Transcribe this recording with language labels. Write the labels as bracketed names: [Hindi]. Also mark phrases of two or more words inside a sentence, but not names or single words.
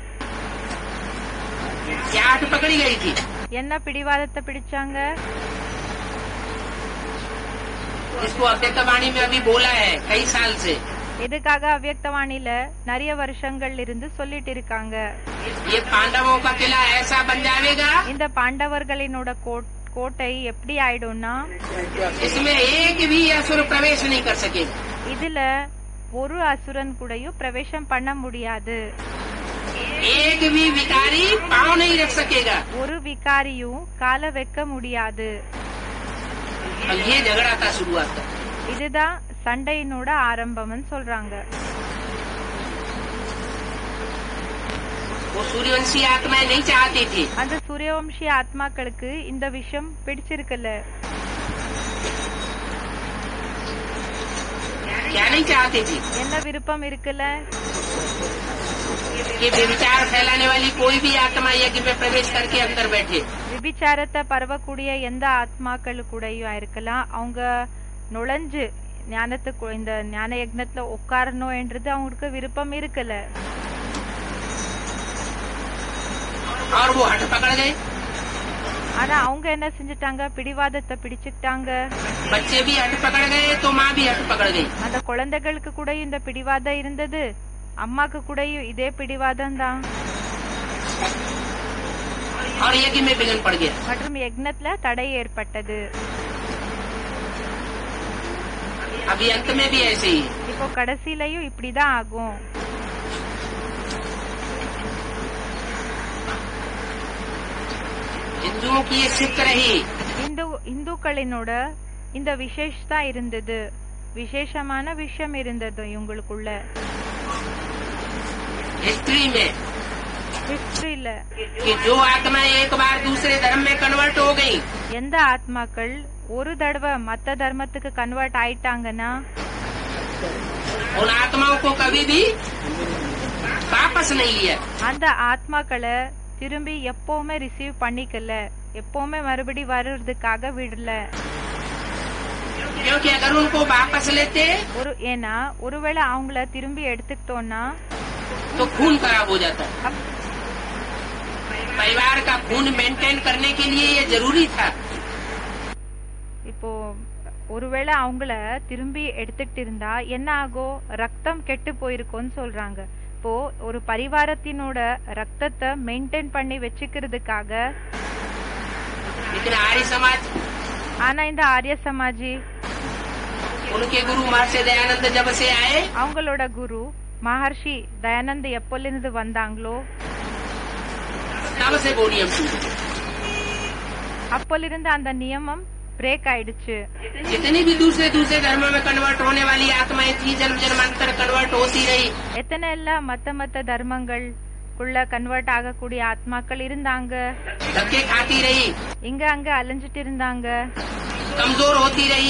[Hindi] क्या हठ पकड़ी गई थी। [Tamil] என்ன பிடிவாதத்தை பிடிச்சாங்க? [Hindi] इसको अव्यक्तवाणी में अभी बोला है कई साल से। [Tamil] எதுக்காக அவ்யக்தவாணில நிறைய வருஷங்கள் இருந்து சொல்லிட்டு இருக்காங்க. [Hindi] ये पांडवों का किला ऐसा बन जाएगा [Tamil] இந்த பாண்டவர்களினோட கோட்டை எப்படி ஆயிடும்னா [Hindi] इसमें एक भी असुर प्रवेश नहीं कर सके। [Tamil] இதுல ஒரு அசுரன் கூடயும் பிரவேசம் பண்ண முடியாது. [Hindi] एक भी विकारी पाँव नहीं रख सकेगा। [Tamil] ஒரு விகாரியும் கால வைக்க முடியாது. [Hindi] और ये झगड़ा का शुरुआत था। [Tamil] இதுதான் சண்டையினோட ஆரம்பம்னு சொல்றாங்க. [Hindi] वो सूर्यवंशी आत्माएं नहीं चाहती थी। [Tamil] அந்த சூரியவம்சி ஆத்மாக்களுக்கு இந்த விஷயம் பிடிச்சிருக்கல. [Hindi] क्या नहीं चाहती थी? [Tamil] என்ன விருப்பம் இருக்கல? [Hindi] कि विचार फैलाने वाली कोई भी आत्मा यज्ञ में प्रवेश करके अंदर बैठे। [Tamil] விபிச்சாரத்தை பரவக்கூடிய எந்த ஆத்மாக்கள் கூடயும் இருக்கலாம், அவங்க நுழைஞ்சு ஞானத்துக்கு இந்த ஞான யக்னத்துல உட்காரணும் என்றது அவங்களுக்கு விருப்பம் இருக்கல. [Hindi] और वो हट पकड़ गए। [Tamil] ஆனா அவங்க என்ன செஞ்சுட்டாங்க, பிடிவாதத்தை பிடிச்சுக்கிட்டாங்க. [Hindi] बच्चे भी हट पकड़ गए तो माँ भी हट पकड़ गई। [Tamil] அந்த குழந்தைகளுக்கு கூட இந்த பிடிவாதம் இருந்தது, அம்மாக்கு கூடயும் இதே பிடிவாதம் தான். [Hindi] और यज्ञ में विघ्न पड़ गया। [Tamil] மற்றும் யக்னத்துல தடை ஏற்பட்டது. [Hindi] अभी अंत में भी ऐसे ही। [Tamil] இப்போ கடைசியிலயும் இப்படிதான் ஆகும். [Hindi] हिंदुओं की ये सिद्ध रही। [Tamil] இந்துக்களினோட இந்த விசேஷதா இருந்தது, விசேஷமான விஷயம் இருந்தது இவங்களுக்குள்ள. [Hindi] हिस्ट्री में [Tamil] ஹிஸ்டரியில [Hindi] कि जो आत्माएं एक बार दूसरे धर्म में कन्वर्ट हो गई, [Tamil] எந்த ஆத்மாக்கள் ஒரு தடவை மத்த தர்மத்துக்கு கன்வெர்ட் ஆயிட்டாங்கன்னா [Hindi] उन आत्माओं को कभी भी वापस नहीं लिया। [Tamil] அந்த ஆத்மாக்களை திரும்பி எப்பவுமே ரிசீவ் பண்ணிக்கல, எப்பவுமே மறுபடி வர்றதுக்காக விடல. [Hindi] क्योंकि अगर उनको वापस लेते [Tamil] ஏன்னா ஒருவேளை அவங்கள திரும்பி எடுத்துக்கிட்டோம்னா [Hindi] तो खून खराब हो जाता। परिवार का खून मेंटेन करने के लिए ये जरूरी था। [Tamil] இப்போ ஒருவேளை அவங்கள திரும்பி எடுத்துக்கிட்டு இருந்தா என்ன ஆகும், ரத்தம் கெட்டு போயிருக்கும்னு சொல்றாங்க. இப்போ ஒரு பரிவாரத்தினோட ரத்தத்தை மெயின்டைன் பண்ணி வச்சுக்கிறதுக்காக. [Hindi] लेकिन आर्य समाज, [Tamil] ஆனா இந்த ஆரிய சமாஜி [Hindi] उनके गुरु महर्षि दयानंद जब से आए, [Tamil] அவங்களோட குரு மகர்ஷி தயானந்த் எப்போலிருந்து வந்தாங்களோ [Hindi] तब से वो नियम टूट। [Tamil] அப்போலிருந்து அந்த நியமம் பிரேக் ஆயிடுச்சு. [Hindi] जितनी भी दूसरे धर्मों में कन्वर्ट होने वाली आत्माएं थी, जन्म जन्मांतर कन्वर्ट होती रही। [Tamil] எத்தனை எல்லாம் மத்த தர்மங்களுக்குள்ள கன்வெர்ட் ஆகக்கூடிய ஆத்மாக்கள் இருந்தாங்க, [Hindi] धक्के खाती रही, [Tamil] இங்க அங்க அலைஞ்சிட்டு இருந்தாங்க, [Hindi] कमजोर होती रही।